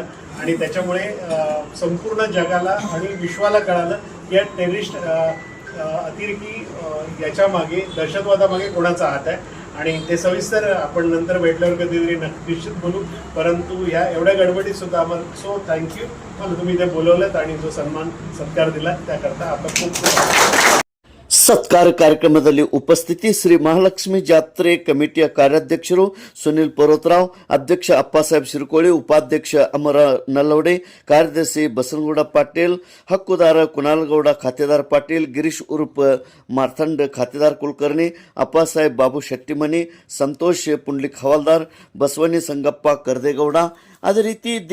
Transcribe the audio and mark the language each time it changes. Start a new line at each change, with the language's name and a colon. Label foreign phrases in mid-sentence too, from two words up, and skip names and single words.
Marathi: आणि त्याच्यामुळे संपूर्ण जगाला आणि विश्वाला कळालं की या टेररिस्ट अतिरेकी याच्या मागे, दहशतवादामागे कोणाचा हात आहे. आणि ते सविस्तर आपण नंतर भेटल्यावर कधीतरी निश्चित बोलू. परंतु ह्या एवढ्या गडबडीत सुद्धा आम्हाला
English: so thank you.
Marathi: मला तुम्ही इथे बोलवलं आणि जो सन्मान सत्कार दिला त्याकरता आपलं खूप खूप
Kannada: ಸತ್ಕಾರ ಕಾರ್ಯಕ್ರಮದಲ್ಲಿ ಉಪಸ್ಥಿತಿ ಶ್ರೀ ಮಹಾಲಕ್ಷ್ಮಿ ಜಾತ್ರೆ ಕಮಿಟಿಯ ಕಾರ್ಯಾಧ್ಯಕ್ಷರು ಸುನಿಲ್ ಪರ್ವತರಾವ್, ಅಧ್ಯಕ್ಷ ಅಪ್ಪಾಸಾಹೇಬ್ ಶಿರಕೋಳಿ, ಉಪಾಧ್ಯಕ್ಷ ಅಮರ ನಲ್ಲವಡೆ, ಕಾರ್ಯದರ್ಶಿ ಬಸನಗೌಡ ಪಾಟೀಲ್, ಹಕ್ಕುದಾರ ಕುನಾಲಗೌಡ ಖಾತೆದಾರ್ ಪಾಟೀಲ್, ಗಿರೀಶ್ ಉರ್ಫ್ ಮಾರ್ಥಂಡ್ ಖಾತೆದಾರ್ ಕುಲಕರ್ಣಿ, ಅಪ್ಪಾಸಾಹೇಬ್ ಬಾಬು ಶೆಟ್ಟಿಮನಿ, ಸಂತೋಷ್ ಪುಂಡ್ಲಿಕ್ ಹವಾಲ್ದಾರ್, ಬಸವನಿ ಸಂಗಪ್ಪ ಕರ್ದೇಗೌಡ, ಅದೇ ರೀತಿ ದಿ